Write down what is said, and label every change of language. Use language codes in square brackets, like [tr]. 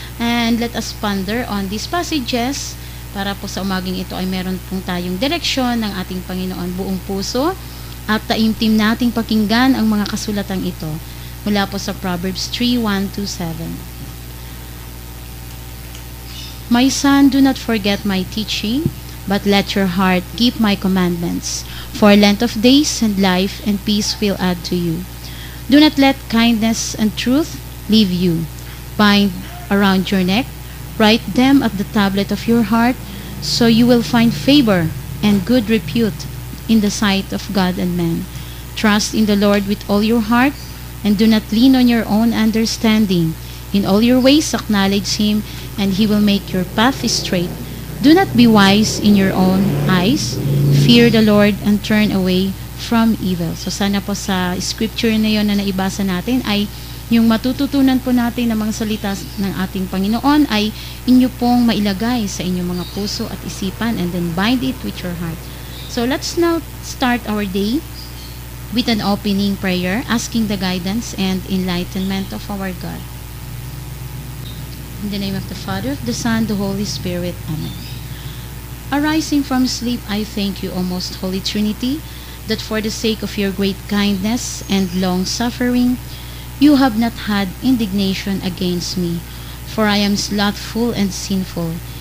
[en] And let us ponder on these passages [tl] para po sa umaging ito ay meron pong tayong direksyon ng ating Panginoon buong puso at taimtim nating pakinggan ang mga kasulatang ito mula po sa Proverbs 3:1-7. [en] My son, do not forget my teaching, but let your heart keep my commandments. For length of days and life and peace will add to you. Do not let kindness and truth leave you. Bind around your neck, write them at the tablet of your heart, so you will find favor and good repute in the sight of God and man. Trust in the Lord with all your heart, and do not lean on your own understanding. In all your ways acknowledge Him, and He will make your path straight. Do not be wise in your own eyes. Fear the Lord and turn away from evil. [tl] So sana po sa scripture na yun na naibasa natin ay yung matututunan po natin ng mga salita ng ating Panginoon ay inyo pong mailagay sa inyong mga puso at isipan [en] and then bind it with your heart. So let's now start our day with an opening prayer, asking the guidance and enlightenment of our God. In the name of the Father, of the Son, the Holy Spirit. Amen. Arising from sleep, I thank you, O most Holy Trinity, that for the sake of your great kindness and long suffering, you have not had indignation against me, for I am slothful and sinful.